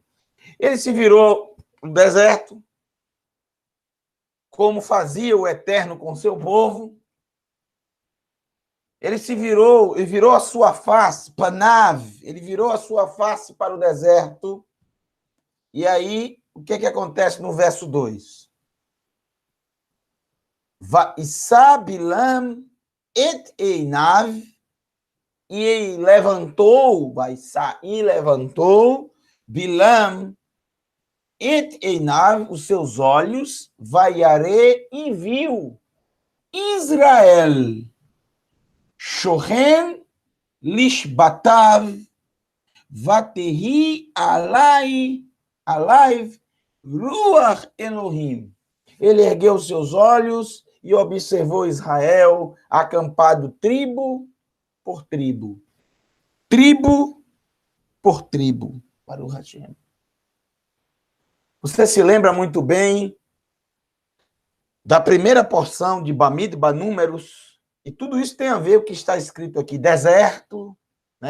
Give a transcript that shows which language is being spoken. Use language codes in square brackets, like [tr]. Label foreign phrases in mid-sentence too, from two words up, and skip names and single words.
[pt] Ele se virou para o deserto, como fazia o Eterno com seu povo. Ele se virou, ele virou a sua face, Panav, ele virou a sua face para o deserto. E aí, o que acontece no verso 2? [he] וישא בלעם את עיניו, [pt] e levantou, Vaissá, e levantou, [he] בלעם את עיניו, [pt] os seus olhos, vaiare, e viu Israel, [he] שכן לשבטיו ותהי עליו רוח אלהים. [pt] Ele ergueu seus olhos e observou Israel acampado tribo por tribo. Tribo por tribo. [he] ברוך השם. [pt] Você se lembra muito bem da primeira porção de Bamidbar, Números, e tudo isso tem a ver com o que está escrito aqui, deserto, né?